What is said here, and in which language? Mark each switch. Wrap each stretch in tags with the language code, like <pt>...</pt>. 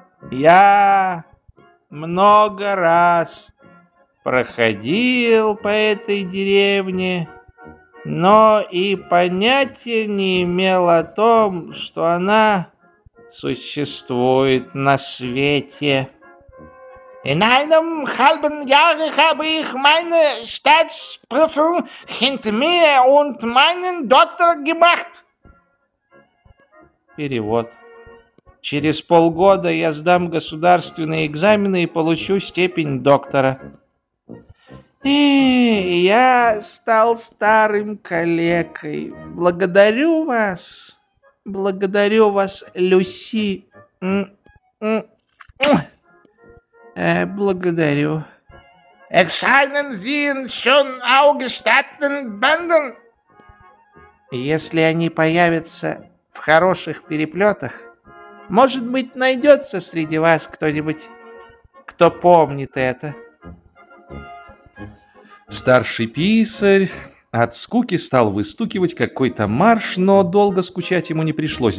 <ru>«Я много раз проходил по этой деревне, но и понятия не имел о том, что она существует на свете.</ru> <de>In einem halben Jahre habe ich meine Staatsprüfung hinter mir und meinen Doktor gemacht.</de> <ru>Перевод. Через полгода я сдам государственные экзамены и получу степень доктора. И я стал старым калекой. Благодарю вас, Люси. Благодарю.</ru> <de>Erscheinen Sie schon augestatten Banden?</de> <ru>Если они появятся в хороших переплетах, может быть, найдется среди вас кто-нибудь, кто помнит это. Старший писарь от скуки стал выстукивать какой-то марш, но долго скучать ему не пришлось.</ru>